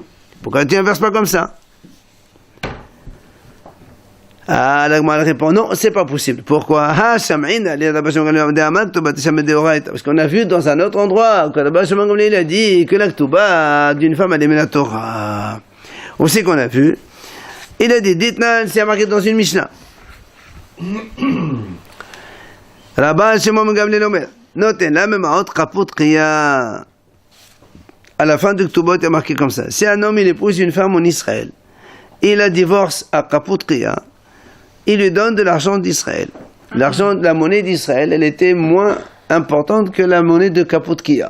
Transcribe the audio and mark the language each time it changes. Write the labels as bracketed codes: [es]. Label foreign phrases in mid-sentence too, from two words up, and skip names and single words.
[fr] Pourquoi tu inverses pas comme ça? Ah, la Gemara répond non, c'est pas possible. Pourquoi? Parce qu'on a vu dans un autre endroit que Rabban Shimon ben Gamliel a dit que la ketouba d'une femme elle est [he] מן התורה. [fr] On sait qu'on a vu. Il a dit Ditnan, c'est marqué dans une Mishnah. [he] רבן שמעון בן גמליאל אומר נותן לה ממעות קפוטקיא. [fr] À la fin de Ketubot, il y a marqué comme ça. Si un homme il épouse une femme en Israël il a divorce à Kaputria, il lui donne de l'argent d'Israël. L'argent de la monnaie d'Israël, elle était moins importante que la monnaie de Kaputria.